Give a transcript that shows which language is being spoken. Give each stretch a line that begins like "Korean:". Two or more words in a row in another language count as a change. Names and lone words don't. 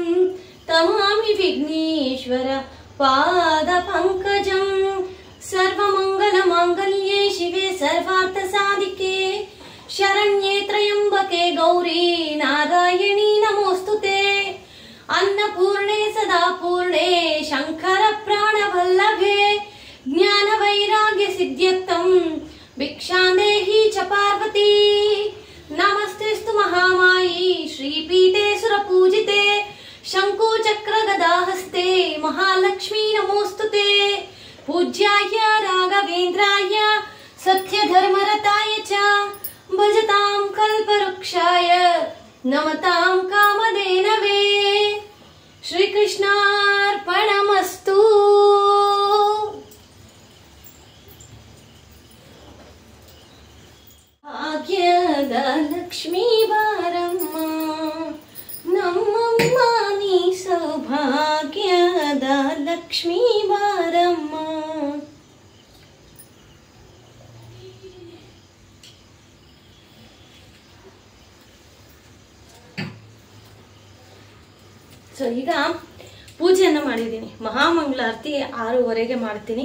Sanskrit: ತಮಾಮಿ ವಿಘ್ನೇಶ್ವರ ಪಾದ ಪಂಕಜಂ ಸರ್ವಮಂಗಲ ಮಾಂಗಲ್ಯೇ ಶಿವೆ ಸರ್ವಾರ್ಥ ಸಾಧಿಕೆ ಶರಣ್ಯೇ ತ್ರಯಂಬಕೆ ಗೌರಿ ನಾರಾಯಣಿ ನಮೋಸ್ತುತೆ ಅನ್ನಪೂರ್ಣೆ ಸದಾ ಪೂರ್ಣೆ ಶಂಕರ ಪ್ರಾಣವಲ್ಲಭೆ ಜ್ಞಾನ ವೈರಾಗ್ಯ ಸಿದ್ಧ್ಯರ್ಥಂ ಭಿಕ್ಷಾಂದೇಹಿ ಚ ಪಾರ್ವತಿ ನಮಸ್ತೆಸ್ತು ಮಹಾಮಾಯಿ ಶ್ರೀಪೀಠೆ ಸುರಪೂಜಿತೆ ಶಂಕು ಚಕ್ರ ಗದಾಹಸ್ತೆ ಮಹಾಲಕ್ಷ್ಮೀ ನಮೋಸ್ತುತೆ पूज्याय राघवेन्द्राय सत्यधर्मरताय च भजतां कल्पवृक्षाय नमतां कामधेनवे श्रीकृष्णार्पणमस्तु।
Kannada: ಭಾಗ್ಯದ ಲಕ್ಷ್ಮೀ ಬಾರಮ್ಮ ನಮ್ಮಮ್ಮ ನೀ ಸೌಭಾಗ್ಯದ ಲಕ್ಷ್ಮೀ ಬಾರಮ್ಮ। ಸೊ ಈಗ ಪೂಜೆಯನ್ನು ಮಾಡಿದ್ದೀನಿ. ಮಹಾಮಂಗಳಾರತಿ 6:15ಗೆ ಮಾಡ್ತೀನಿ.